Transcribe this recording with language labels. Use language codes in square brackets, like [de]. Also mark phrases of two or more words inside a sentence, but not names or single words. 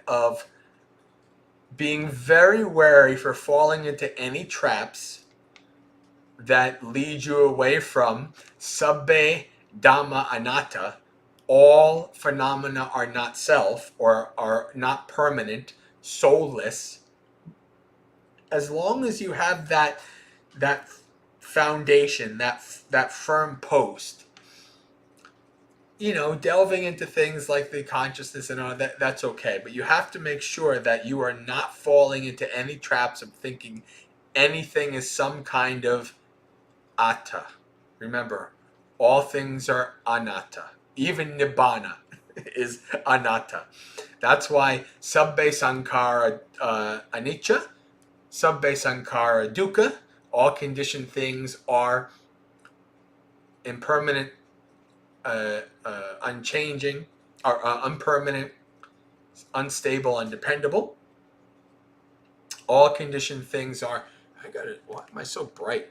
[en] of being very wary for falling into any traps that lead you away from [pi] sabbe Dhamma anatta, [en] all phenomena are not self or are not permanent, soulless. As long as you have that foundation, that firm post, delving into things like the consciousness and all that, that's okay. But you have to make sure that you are not falling into any traps of thinking anything is some kind of atta. Remember, all things are anatta. Even nibbana is anatta. [pi] That's why sabbe sankhara anicca, sabbe sankhara dukkha, [en] all conditioned things are impermanent, unchanging, or unpermanent, unstable, undependable. All conditioned things are. I got it. Why am I so bright?